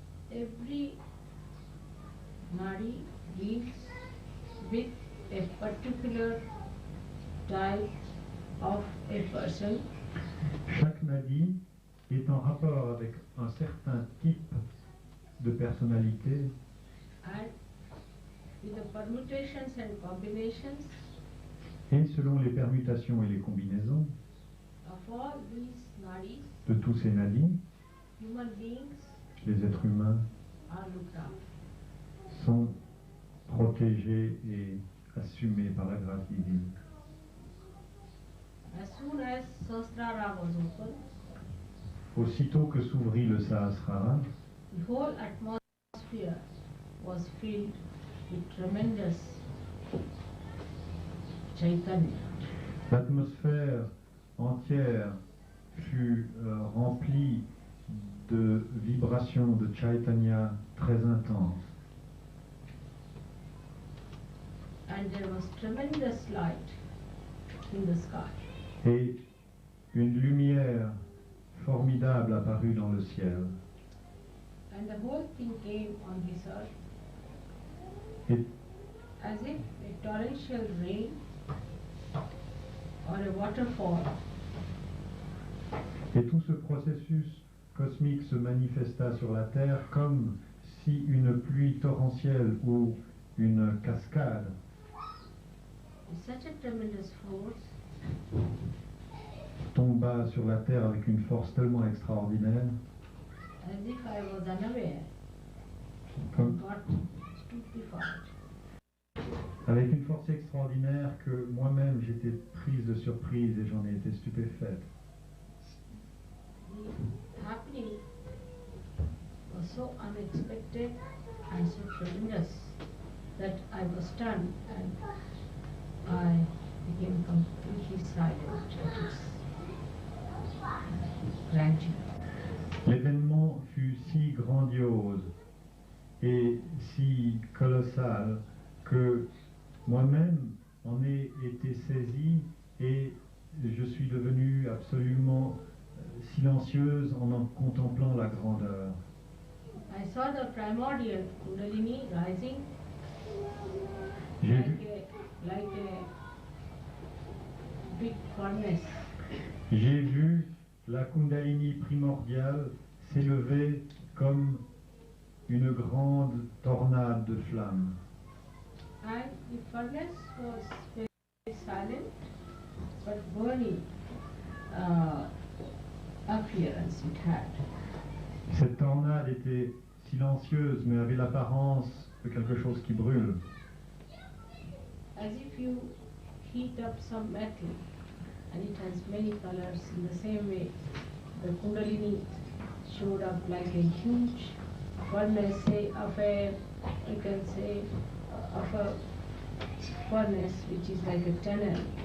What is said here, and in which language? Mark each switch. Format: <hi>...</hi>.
<en>Every nadi deals with a particular type of a person.</en> <fr>Chaque nadi est en rapport avec un certain type de personnalité</fr> <en>And with the permutations and combinations</en> <fr>et selon les permutations et les combinaisons</fr> <en>of all these nadis,</en> <fr>de tous ces nadis,</fr> <en>human beings</en> <fr>les êtres humains</fr> <en>are looked after.</en> <fr>sont protégés et assumés par la grâce divine.</fr> <en>As soon as Sahasrara was opened,</en> <fr>Aussitôt que s'ouvrit le Sahasrara,</fr> <en>the whole atmosphere was filled with tremendous Chaitanya.</en> <fr>l'atmosphère entière fut remplie de vibrations de Chaitanya très intenses.</fr> <en>And there was tremendous light in the sky.</en> <fr>Et une lumière formidable apparut dans le ciel.</fr> <en>And the whole thing came on this earth</en> <fr>Et,</fr> <en>as if a torrential rain or a waterfall.</en> <fr>et tout ce processus cosmique se manifesta sur la Terre comme si une pluie torrentielle ou une cascade</fr> <en>With such a tremendous force,</en> <fr>tomba sur la Terre avec une force tellement extraordinaire,</fr> <en>as if I was unaware,</en> <fr>comme-</fr> <en>got stupefied.</en> <fr>avec une force extraordinaire que moi-même j'étais prise de surprise et j'en ai été stupéfaite.</fr> <en>The happening was so unexpected and so tremendous that I was stunned and I became completely silent at its grandeur.</en> <fr>L'événement fut si grandiose et si colossal que moi-même en ai été saisi et je suis devenue absolument silencieuse en contemplant la grandeur.</fr> <en>I saw the primordial Kundalini rising</en> <fr>J'ai</fr> <en>like</en> <fr>vu,</fr> <en>like a big furnace.</en> <fr>j'ai vu la Kundalini primordiale s'élever comme une grande tornade de flammes.</fr> <en>And the furnace was very silent but burning appearance it had.</en> <fr>Cette tornade était silencieuse mais avait l'apparence de quelque chose qui brûle.</fr> <en>As if you heat up some metal and it has many colors. In the same way, the Kundalini showed up like a huge furnace, say of a, you can say, of a furnace which is like a tunnel.</en>